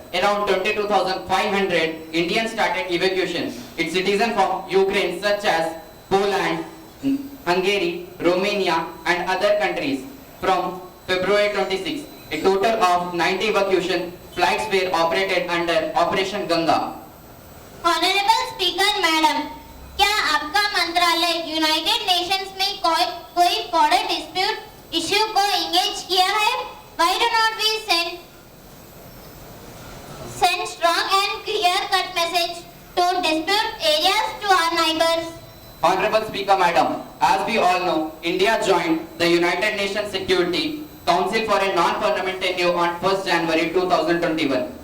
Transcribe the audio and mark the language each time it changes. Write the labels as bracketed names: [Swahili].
[English] Around 22,500 Indians started evacuation. Its citizens from Ukraine such as Poland, Hungary, Romania and other countries. From February 26, a total of 90 evacuation flights were operated under Operation Ganga. Honorable Speaker Madam, [Hindi] क्या आपका मंत्रालय United Nations में कोई border dispute issue को engage किया है? [English] Why do not we send strong and clear cut message to dispute areas to our neighbors? Honorable Speaker Madam, as we all know, India joined the United Nations Security Council for a non-permanent tenure on 1st January 2021.